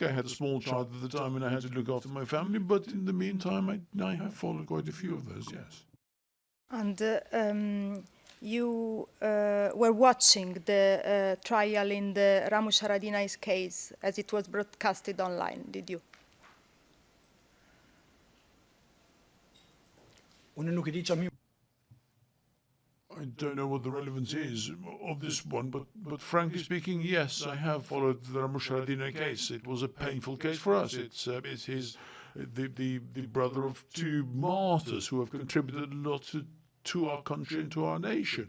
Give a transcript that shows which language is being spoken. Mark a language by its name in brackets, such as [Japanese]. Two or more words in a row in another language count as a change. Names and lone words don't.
[English] I had a small child at the time and I had to look after my family. But in the meantime, I have followed quite a few of those, yes. And you were watching the trial in the Haradinaj case as it was broadcasted online, did you? [Albanian] Unë nuk e di çfarë [English] I don't know what the relevance is of this one, but frankly speaking, yes, I have followed the Haradinaj case. It was a painful case for us. It's the brother of two martyrs who have contributed a lot to our country and to our nation.